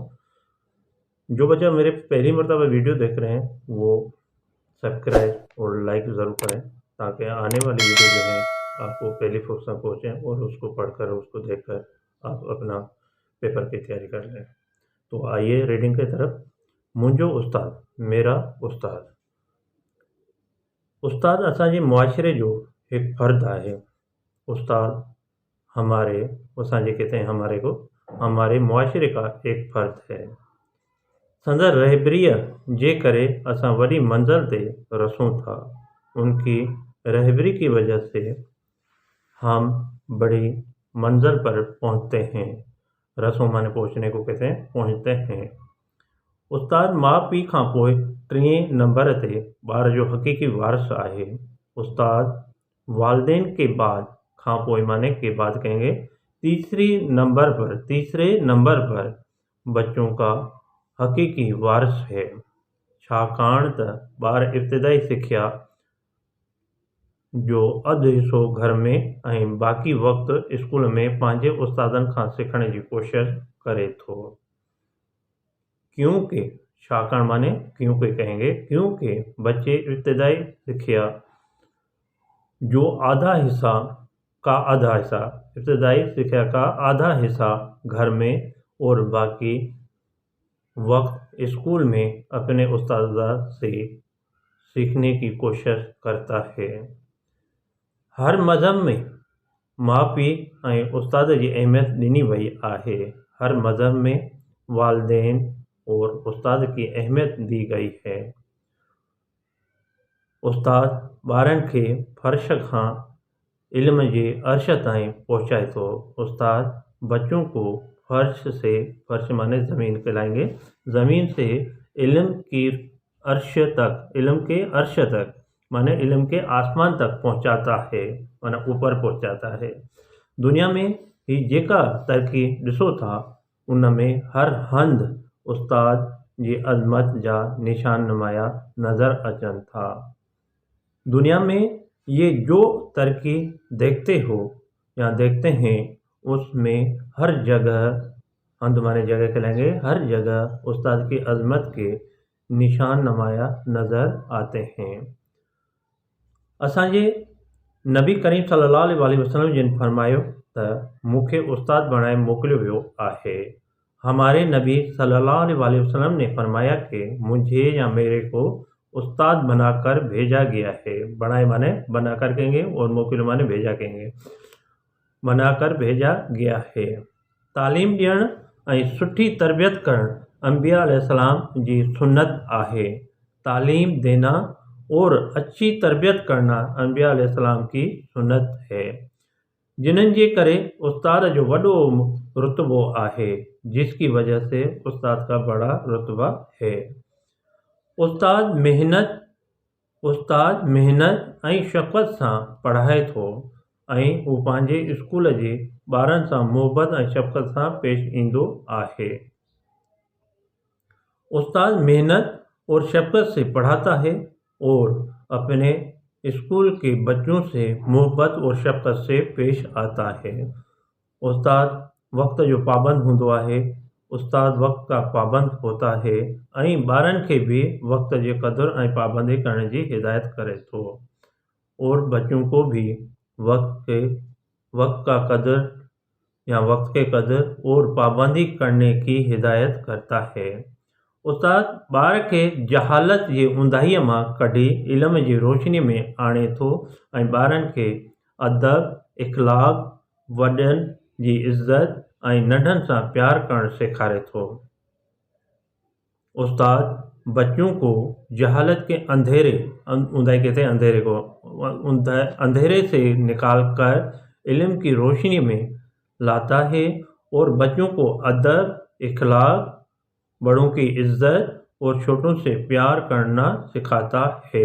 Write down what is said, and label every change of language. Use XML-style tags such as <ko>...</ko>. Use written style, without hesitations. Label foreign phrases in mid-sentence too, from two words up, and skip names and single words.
<hi>जो बच्चा मेरे पहली मरतबा वीडियो देख रहे हैं वो सब्सक्राइब और लाइक ज़रूर करें, ताकि आने वाली वीडियो जो है आपको पहली फुर्सत में पहुँचें और उसको पढ़कर उसको देखकर आप अपना पेपर की तैयारी कर लें। तो आइए रीडिंग की तरफ।</hi> <sd>मुंजो उस्ताद,</sd> <hi>मेरा उस्ताद।</hi> <sd>उस्ताद असांजे मुआशरे जो एक फ़र्द है।</sd> <hi>उस्ताद हमारे असांजे कहते हैं हमारे को, हमारे मुआशरे का एक फ़र्द है।</hi> <sd>संदर रहबरीअ जे करे असां वॾी मंज़िल ते रसूं था।</sd> <hi>उनकी रहबरी की वजह से हम बड़ी मंजिल पर पहुँचते हैं। रसूं माने पहुँचने को कहते हैं, पहुँचते हैं।</hi> <sd>उस्ताद माउ पीउ खां पोइ टीं नंबर ते ॿार जो हक़ीक़ी वारिस आहे।</sd> <hi>उस्ताद वालिदैन के बाद</hi> <sd>खां पोइ माने</sd> <hi>के बाद कहेंगे तीसरे नंबर पर बच्चों का हक़ीक़ी वारिस है।</hi> <sd>छाकाणि त ॿार इब्तिदाई सिख्या जो अधु हिस्सो घर में ऐं बाक़ी वक़्तु स्कूल में पंहिंजे उस्तादनि खां सिखण जी कोशिश करे थो।</sd> <hi>क्योंकि</hi> <sd>छाकाणि माने</sd> <hi>क्योंकि कहेंगे क्योंकि बच्चे इब्तिदाई सिख्या जो आधा हिस्सा इब्तिदाई शिक्षा का आधा हिस्सा घर में और बाकी वक्त स्कूल में अपने उस्ताद से सीखने की कोशिश करता है।</hi> <sd>हर मज़हब में माउ पीउ ऐं उस्ताद जी अहमियत ॾिनी वई आहे।</sd> <hi>हर मज़हब में वालिदैन और उस्ताद की अहमियत दी गई है।</hi> <sd>उस्ताद ॿारनि खे फ़र्श खां इल्म जे अर्श ताईं पहुँचाए तो।</sd> <hi>उस्ताद बच्चों को फर्श माने ज़मीन कहलाएंगे, ज़मीन से इल्म के अर्श तक माने इल्म के आसमान तक पहुँचाता है, माना ऊपर पहुँचाता है।</hi> <sd>दुनिया में ही जेका तरक्की ॾिसो था उन में हर हंधि उस्ताद जी अज़मत जा निशान नुमाया नज़र अचनि था।</sd> <hi>दुनिया में ये जो तरक्की देखते हो या देखते हैं उसमें हर जगह, हंद माने जगह कहलाएंगे, हर जगह उस्ताद की अज़मत के निशान नुमाया नज़र आते हैं।</hi> <sd>असांजे नबी करीम सल्लल्लाहु अलैहि वसल्लम जिन फरमायो त मूंखे उस्ताद बणाए मोकिलियो वियो आहे।</sd> <hi>हमारे नबी सल्लल्लाहु अलैहि वसल्लम ने फरमाया कि मुझे या मेरे को उस्ताद बनाकर भेजा गया है। बनाए माने बनाकर कहेंगे और मोकिल माने भेजा कहेंगे, बनाकर भेजा गया है।</hi> <sd>तालीम ॾियण ऐं सुठी तरबियत करण अंबिया अलैहिस्सलाम जी सुन्नत आहे।</sd> <hi>तालीम देना और अच्छी तरबियत करना अंबिया अलैहिस्सलाम की सुन्नत है,</hi> <sd>जिन्हनि जे करे उस्ताद जो वॾो रुतबो आहे,</sd> <hi>जिसकी वजह से उस्ताद का बड़ा रुतबा है।</hi> <sd>उस्ताद मेहनत ऐं शफ़क़त सां पढ़ाए थो ऐं हू पंहिंजे स्कूल जे ॿारनि सां मोहबत ऐं शफ़क़त सां पेश ईंदो आहे।</sd> <hi>उस्ताद मेहनत और शफ़क़त से पढ़ाता है और अपने स्कूल के बच्चों से मोहब्बत और शफ़क़त से पेश आता है।</hi> <sd>उस्ताद वक्त जो पाबंद हूंदो आहे।</sd> <hi>उस्ताद वक्त का पाबंद होता है</hi> <sd>ऐं ॿारनि खे भी वक्त जे क़दुर ऐं पाबंदी करण जी हिदायत करे थो,</sd> <hi>और बच्चों को भी वक्त के कदर और पाबंदी करने की हिदायत करता है।</hi> <sd>उस्ताद ॿार खे जहालत जी ऊंदाहीअ मां कढी इल्म जी रोशनी में आणे थो ऐं ॿारनि खे अदब, इख़लाक़, वॾनि जी इज़्ज़त ऐं नंढनि सां प्यार करणु सेखारे थो।</sd> <hi>उस्ताद बच्चों को जहालत के अंधेरे, ऊंदाही कहते हैं अंधेरे को, अंधेरे से निकाल कर علم کی روشنی میں لاتا ہے اور بچوں کو ادب، اخلاق، بڑوں کی عزت اور چھوٹوں سے پیار کرنا سکھاتا ہے۔</hi>